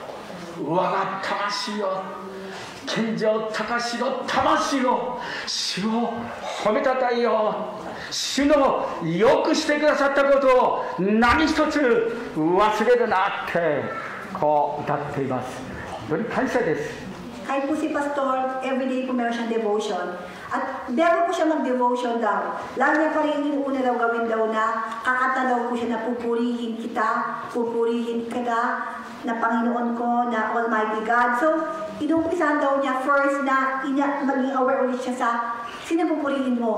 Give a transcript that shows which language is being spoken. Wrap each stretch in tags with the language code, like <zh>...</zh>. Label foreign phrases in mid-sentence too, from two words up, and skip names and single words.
<ja>我が魂よ健常高しの魂を主を褒めたたえよ主のよくしてくださったことを何一つ忘れるなってこう歌っています。本当に感謝です。</ja> <tl>Kahit po si Pastor, everyday po meron siyang devotion. At meron po siya mag-devotion daw. Lalo niya pa rin yung una daw gawin daw na kakanta daw po siya na pupurihin kita na Panginoon ko, na</tl> <en>Almighty God.</en> <tl>So, inumpisahan daw niya first na maging aware ulit siya sa sino pupurihin mo?</tl>